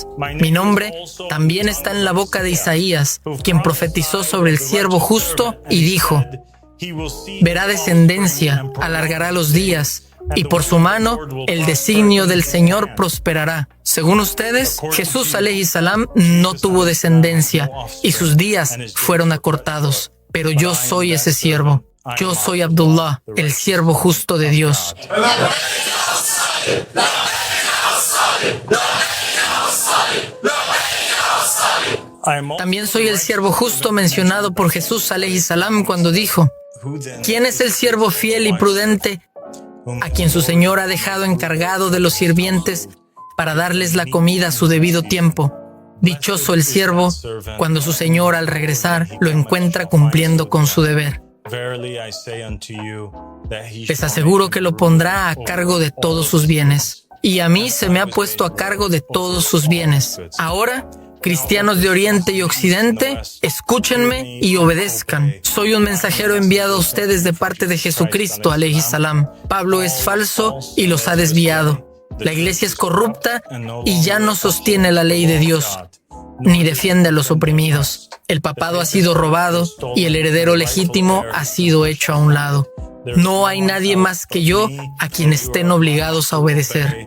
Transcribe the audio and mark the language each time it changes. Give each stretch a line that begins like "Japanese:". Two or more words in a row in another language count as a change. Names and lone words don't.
Spanish: Mi nombre también está en la boca de Isaías, quien profetizó sobre el siervo justo y dijo: verá descendencia, alargará los días, y por su mano el designio del Señor prosperará. Según ustedes, Jesús
Arabic: عليه السلام
Spanish: no tuvo descendencia y sus días fueron acortados, pero yo soy ese siervo. Yo soy Abdullah, el siervo justo de Dios. También soy el siervo justo mencionado por Jesús
Arabic: عليه السلام
Spanish: cuando dijo: ¿quién es el siervo fiel y prudente a quien su Señor ha dejado encargado de los sirvientes para darles la comida a su debido tiempo? Dichoso el siervo cuando su Señor al regresar lo encuentra cumpliendo con su deber. Les aseguro que lo pondrá a cargo de todos sus bienes, y a mí se me ha puesto a cargo de todos sus bienes. Ahora, cristianos de Oriente y Occidente, escúchenme y obedezcan. Soy un mensajero enviado a ustedes de parte de Jesucristo,
Arabic: عليه السلام.
Spanish: Pablo es falso y los ha desviado. La iglesia es corrupta y ya no sostiene la ley de Dios, ni defiende a los oprimidos. El papado ha sido robado y el heredero legítimo ha sido hecho a un lado. No hay nadie más que yo a quien estén obligados a obedecer.